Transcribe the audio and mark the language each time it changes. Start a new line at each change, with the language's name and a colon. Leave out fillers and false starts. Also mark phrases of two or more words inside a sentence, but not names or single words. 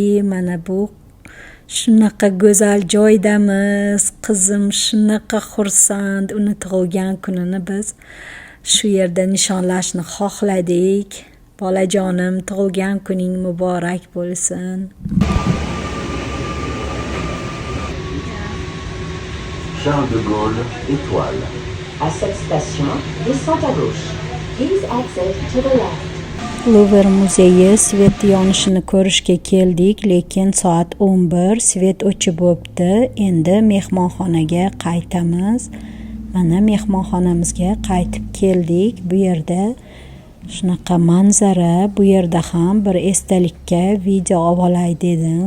Uzbek: Mana bu shunaqa go'zal joydamiz. Qizim shunaqa xursand. Uni tug'ilgan kunini biz shu yerda nishonlashni xohladik. Bolajonim, tug'ilgan kuning muborak bo'lsin.
French: Charles de Gaulle, étoile. À cette station, descente à gauche.
English: Please exit to the left.
Uzbek: Louvre muzeyi svet yonishini ko'rishga keldik, lekin soat 11, svet o'chib bo'pti. Endi mehmonxonaga qaytamiz. Mana mehmonxonamizga qaytib keldik. Bu yerda shunaqa manzara, bu yerda ham bir esdalikka video olay dedim.